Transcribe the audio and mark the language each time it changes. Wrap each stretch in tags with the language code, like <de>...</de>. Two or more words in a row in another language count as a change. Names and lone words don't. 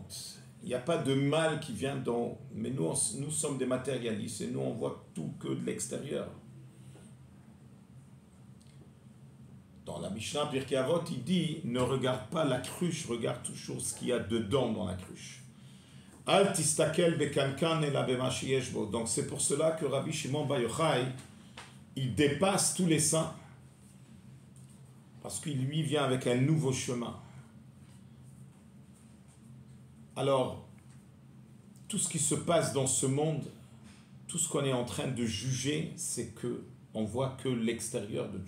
<fr>Il n'y a pas de mal qui vient dans... Mais nous sommes des matérialistes et nous, on voit tout que de l'extérieur. Dans la Mishnah Pirkei Avot, il dit, ne regarde pas la cruche, regarde toujours ce qu'il y a dedans dans la cruche.</fr> <he>אל תסתכל בקנקן אלא במה שיש בו.</he> <fr>Donc c'est pour cela que Rabbi Shimon Bar Yochai, il dépasse tous les saints, parce qu'il lui vient avec un nouveau chemin. Alors, tout ce qui se passe dans ce monde, tout ce qu'on est en train de juger, c'est qu'on voit que l'extérieur de Dieu.</fr>